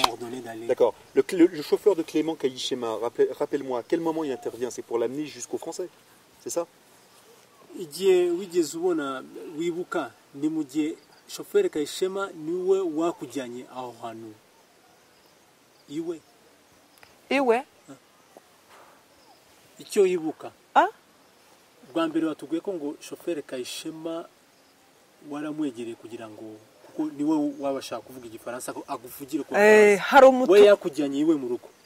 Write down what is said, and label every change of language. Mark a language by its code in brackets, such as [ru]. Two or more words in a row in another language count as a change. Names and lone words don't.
[fr] D'accord. Le chauffeur de Clément Kayi Shema, rappelle-moi, à quel moment il intervient? C'est pour l'amener jusqu'aux Français, c'est ça? [rw] igihe wigeze ubona wibuka ni mu gihe shoferi Kayishema niwe wakujyanye aho hantu iwe icyo yibuka bwa mbere watubwiye ko ngo shoferi Kayishema waramwegereye kugira ngo kuko niwe wabashaka kuvuga igifaransa ko aguvugire ko we yakujyanye iwe mu rugo